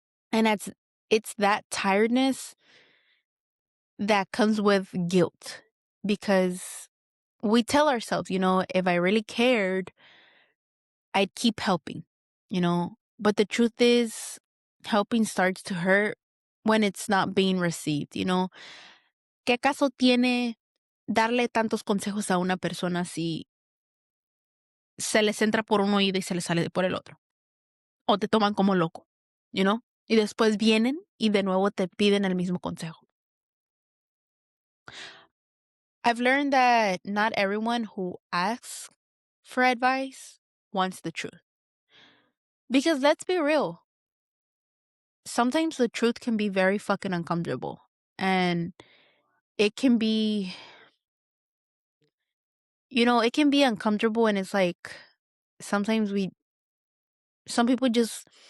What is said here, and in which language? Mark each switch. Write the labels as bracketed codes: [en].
[en] And it's that tiredness that comes with guilt, because we tell ourselves, if I really cared, I'd keep helping. But the truth is, helping starts to hurt when it's not being received. [es] ¿Qué caso tiene darle tantos consejos a una persona si se les entra por un oído y se les sale por el otro? O te toman como loco. Y después vienen y de nuevo te piden el mismo consejo. [en] I've learned that not everyone who asks for advice wants the truth. Because let's be real, sometimes the truth can be very fucking uncomfortable. And it can be uncomfortable, and it's like sometimes some people just